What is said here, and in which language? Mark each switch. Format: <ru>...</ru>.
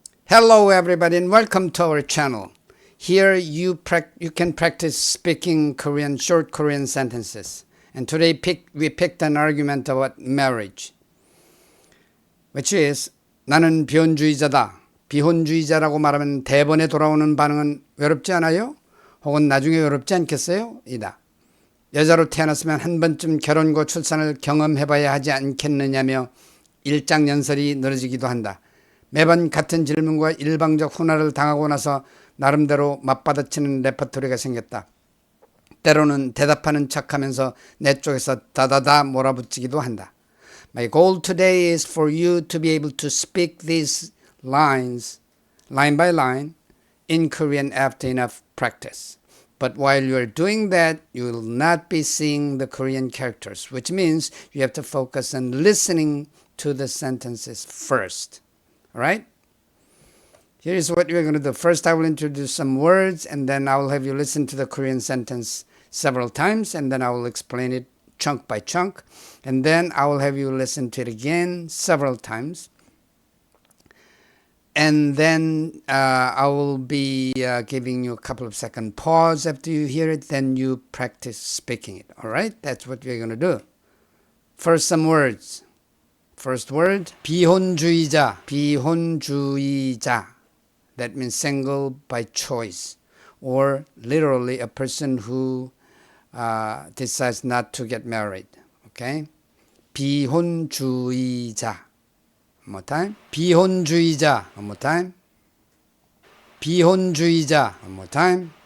<en>Hello everybody and welcome to our channel. Here you can practice speaking Korean, short Korean sentences. And today we picked an argument about marriage, which is</en> <ko>나는 비혼주의자다. 비혼주의자라고 말하면 대번에 돌아오는 반응은 외롭지 않아요? 혹은 나중에 외롭지 않겠어요? 이다. 여자로 태어났으면 한 번쯤 결혼과 출산을 경험해봐야 하지 않겠느냐며 일장연설이 늘어지기도 한다. 매번 같은 질문과 일방적 훈화를 당하고 나서 나름대로 맞받아치는 레퍼토리가 생겼다. 때로는 대답하는 척하면서 내 쪽에서 다다다 몰아붙이기도 한다.</ko> <en>My goal today is for you to be able to speak these lines, line by line, in Korean after enough practice. But while you are doing that, you will not be seeing the Korean characters, which means you have to focus on listening to the sentences first. All right? Here's what we're going to do. First, I will introduce some words, and then I will have you listen to the Korean sentence several times, and then I will explain it chunk by chunk, and then I will have you listen to it again several times. And then I will be giving you a couple of second pause after you hear it, then you practice speaking it. All right? That's what we're going to do. First, some words. First word, 비혼주의자, 비혼주의자. That means single by choice, or literally a person who decides not to get married. Okay? 비혼주의자. One more time. 비혼주의자. One more time. 비혼주의자. One more time.</en>